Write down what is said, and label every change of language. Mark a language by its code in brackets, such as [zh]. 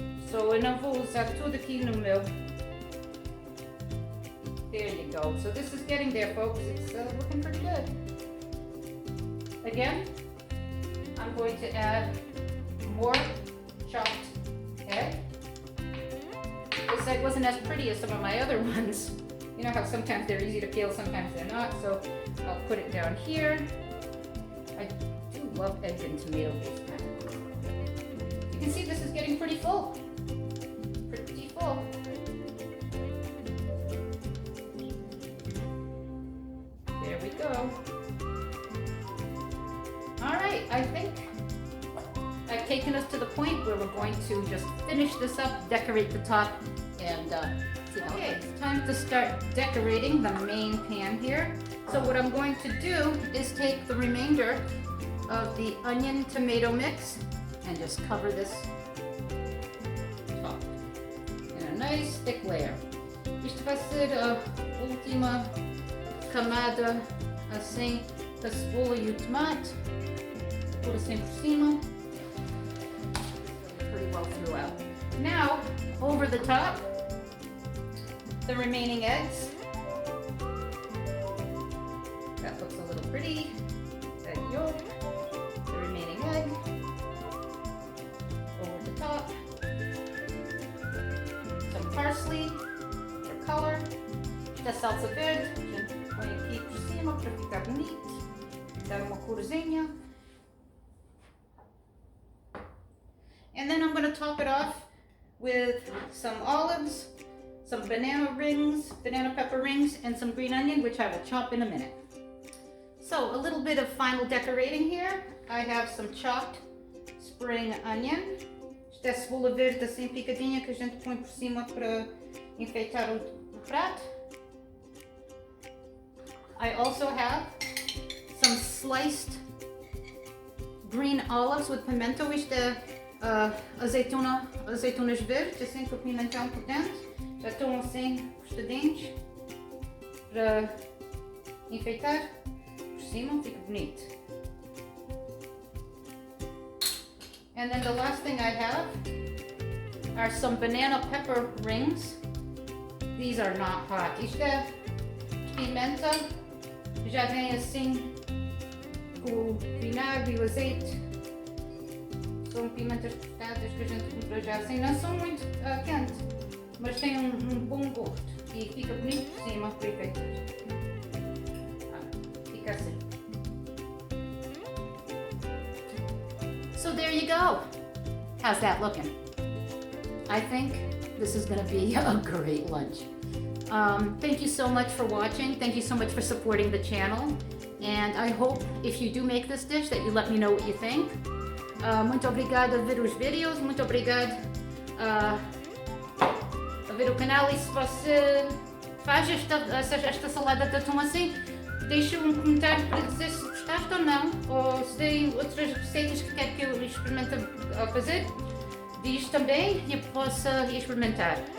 [pt] So eu não vou usar tudo aqui no meu. [en] There you go. So this is getting there, folks. It's looking pretty good. Again, I'm going to add more chopped egg. This egg wasn't as pretty as some of my other ones. You know how sometimes they're easy to peel, sometimes they're not. So I'll put it down here. I do love egg and tomato based. You can see this is getting pretty full. Pretty full. There we go. Alright, I think I've taken us to the point where we're going to just finish this up, decorate the top, and see how it's time to start decorating the main pan here. So what I'm going to do is take the remainder of the onion tomato mix and just cover this top in a nice thick layer. [pt] Isto vai ser a última camada assim da cebola e o tomate. [en] Put [pt] assim por cima. [en] Pretty well throughout. Now, over the top, the remaining eggs. That looks a little pretty. Egg yolk, the remaining egg, over the top. Some parsley for color. [pt] Da salsa verde, a gente põe aqui por cima para ficar bonito, dar uma corzinha. [en] And then I'm going to top it off with some olives, some banana pepper rings, and some green onion, which I will chop in a minute. So a little bit of final decorating here. I have some chopped spring onion. [pt] Esta é cebola verde assim picadinha que a gente põe por cima para enfeitar o prato. [en] I also have some sliced green olives with pimento. [pt] Isto é azeitonas verdes, assim com pimentão por dentro. Já estão assim cortadinhos para enfeitar por cima, fica bonito. [en] And then the last thing I have are some banana pepper rings. These are not hot. [pt] Isto é pimenta, já vem assim com o vinagre e o azeite. São pimentas cortadas que a gente compra já assim, não são muito quentes, mas têm um bom gosto e fica bonito por cima para efeitos. Fica assim. [en] So there you go. How's that looking? I think this is going to be a great lunch. Thank you so much for watching. Thank you so much for supporting the channel. And I hope if you do make this dish that you let me know what you think. [pt] Muito obrigada a ver os vídeos, muito obrigada a ver o canal, e se você faz esta salada de atum assim, deixa um comentário para dizer se gostaste ou não, ou se tem outras receitas que quer que eu experimente a fazer, diz também e eu possa experimentar.